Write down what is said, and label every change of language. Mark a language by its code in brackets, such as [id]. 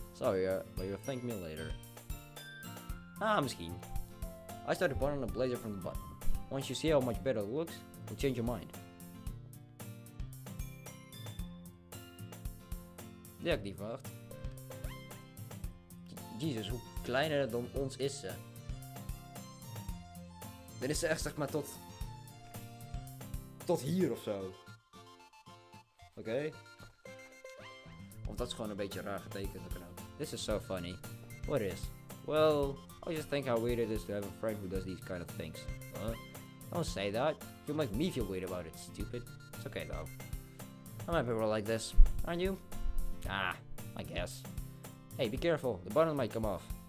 [en] Sorry, but you'll thank me later. [nl] Misschien. [en] I started buttoning the blazer from the button. Once you see how much better it looks, you'll change your mind. [nl] Die had ik niet verwacht. Jezus, hoe kleiner het dan ons is ze. Dan is ze echt zeg maar tot hier of zo. Oké. Of dat is gewoon een beetje raar getekend. [en] This is so funny. What is? Well, I just think how weird it is to have a friend who does these kind of things. Don't say that. You'll make me feel weird about it, stupid. It's okay though. I'm happy we're like this, aren't you? I guess. Hey, be careful. The button might come off.